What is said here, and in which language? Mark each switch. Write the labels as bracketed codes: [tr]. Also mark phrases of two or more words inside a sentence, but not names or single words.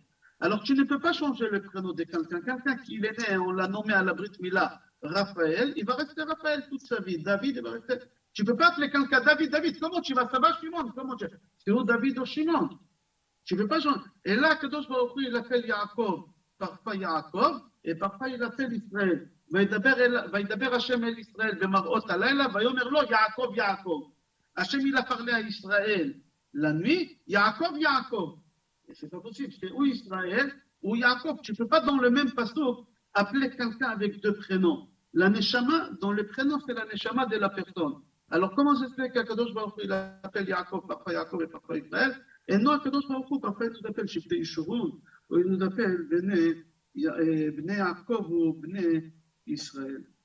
[fr] Alors tu ne peux pas changer le prénom de quelqu'un. Quelqu'un qui est né, on l'a nommé à la [he] ברית מילה [fr] Raphaël, il va rester Raphaël toute sa vie. David, il va rester. Tu ne peux pas appeler quelqu'un David, David. Comment tu vas? Ça va, Shimon? Comment tu... C'est où David ou Shimon? Tu ne peux pas changer. Et là, [he] הקדוש ברוך הוא, [fr] il appelle Yaakov. Parfois Yaakov, et parfois il appelle Israël. [he] וידבר השם אל ישראל במראות הלילה, ויאמר לו יעקב יעקב. [fr] Hachem il a parlé à Israël la nuit, Yaakov, Yaakov. Et c'est pas possible, c'est ou Israël ou Yaakov. Tu ne peux pas dans le même passouk appeler quelqu'un avec deux prénoms. La neshama, dans le prénom, c'est la neshama de la personne. Alors comment se fait qu' [he] הקדוש ברוך הוא, [fr] il appelle Yaakov et parfois Israël, et non, [he] הקדוש ברוך הוא, [fr] parfois il nous appelle [he] שבטי ישורון, [fr] ou il nous appelle [he] בני יעקב [fr] ou [he] בני ישראל.